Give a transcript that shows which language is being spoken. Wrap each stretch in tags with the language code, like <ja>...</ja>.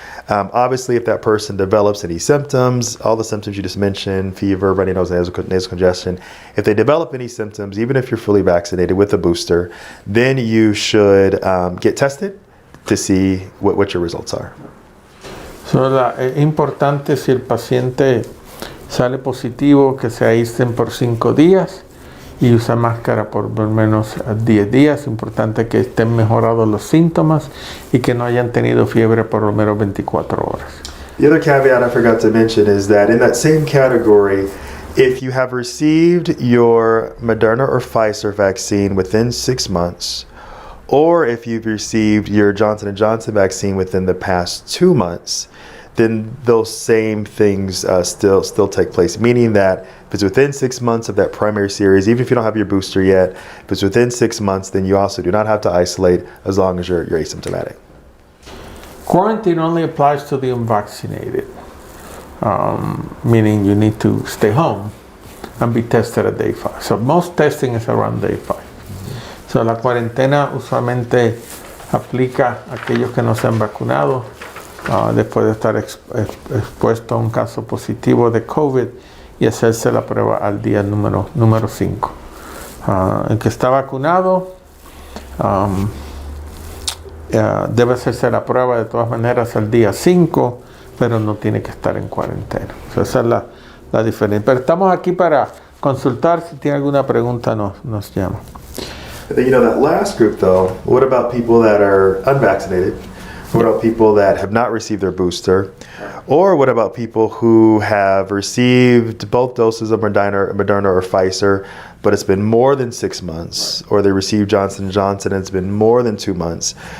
<en>Obviously, if that person develops any symptoms, all the symptoms you just mentioned, fever, runny nose, nasal congestion, if they develop any symptoms, even if you're fully vaccinated with a booster, then you should get tested to see what your results are.</en> <es>So, es importante, si el paciente sale positivo, que se aíslen por 5 días y usa máscara por lo menos 10 días. Importante que estén mejorados los síntomas y que no hayan tenido fiebre por lo menos 24 horas.</es> <en>The other caveat I forgot to mention is that in that same category, if you have received your Moderna or Pfizer vaccine within 6 months, or if you've received your Johnson & Johnson vaccine within the past 2 months, then those same things still take place, meaning that if it's within 6 months of that primary series, even if you don't have your booster yet, if it's within 6 months, then you also do not have to isolate as long as you're asymptomatic. Quarantine only applies to the unvaccinated, meaning you need to stay home and be tested at day 5. So most testing is around day 5.</en> <es>So la cuarentena usualmente aplica a aquellos que no se han vacunado, después de estar expuesto a un caso positivo de COVID y hacerse la prueba al día número 5. El que está vacunado debe hacerse la prueba de todas maneras al día 5, pero no tiene que estar en cuarentena. So, esa es la diferencia. Pero estamos aquí para consultar. Si tiene alguna pregunta, nos llama.</es> <en>You know, that last group though, what about people that are unvaccinated? What about people that have not received their booster? Or what about people who have received both doses of Moderna or Pfizer, but it's been more than 6 months, or they received Johnson & Johnson and it's been more than 2 months?</en>